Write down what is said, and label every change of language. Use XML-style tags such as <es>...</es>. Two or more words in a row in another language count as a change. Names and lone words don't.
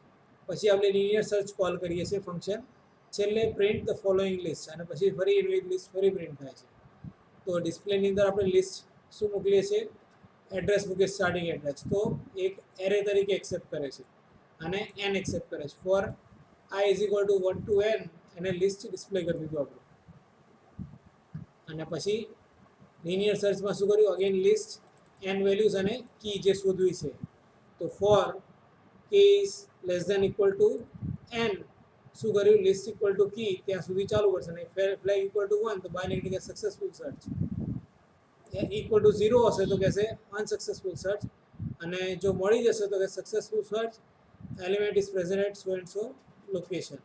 <gu>પછી આપણે</gu> <en>linear search call</en> <gu>કરીએ છીએ ફંક્શન. છેલ્લે</gu> <en>print the following list</en> <gu>અને પછી ફરી એવી લિસ્ટ ફરી પ્રિન્ટ થાય છે. તો ડિસ્પ્લેની અંદર આપણે લિસ્ટ શું મોકલીએ છીએ, એડ્રેસ મૂકીએ,</gu> <en>starting address.</en> <gu>તો એક એરે તરીકે એક્સેપ્ટ કરે છે અને n એક્સેપ્ટ કરે છે.</gu> <en>ફોર I is equal to 1 to n</en> <gu>એને લિસ્ટ ડિસ્પ્લે કરી દીધું આપણું. અને પછી લિનિયર સર્ચમાં શું કર્યું,</gu> <en>again list n values</en> <gu>અને કી જે શોધવી છે.</gu> <en>તો For k is less than equal to n</en> <gu>શું કર્યું,</gu> <en>list equal to key</en> <gu>ત્યાં સુધી ચાલુ કરશે અને</gu> <en>flag equal to 1</en> <gu>તો બાયનરી કે</gu> <en>successful search. equal to 0</en> <gu>હશે તો કહેશે</gu> <en>unsuccessful search</en> <gu>અને જો મળી જશે તો કે</gu> <en>successful search, element is present at so and so location.</en>